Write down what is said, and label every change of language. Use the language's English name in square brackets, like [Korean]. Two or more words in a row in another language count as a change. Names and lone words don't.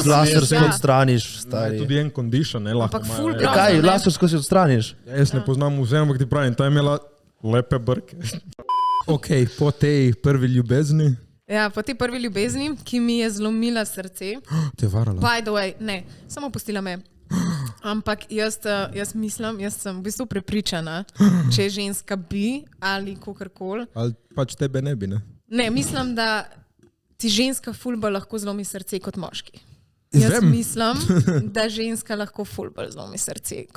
[Slovenian] z lasersko ja. odstraniš, stari. Tudi en condition, ne lahko. Ampak imajo, ful ja. grozno. Kaj, ne. lasersko si odstraniš? Ja, jaz ne poznam vse, ampak ti pravim, ta je imela lepe brke. Ok, po tej prvi ljubezni. Ja, po tej prvi ljubezni, ki mi je zlomila srce. Te je varala. [English] By the way, [Slovenian] ne, samo pustila me. Ampak jaz mislim, jaz sem v bistvu prepričana, če je ženska bi ali kakorkoli. Ali pač tebe ne bi, ne? Ne, mislim, da ti ženska ful bolj lahko zlomi srce kot moški. Jaz Vem. mislim, da ženska lahko ful bolj zlomi srce kot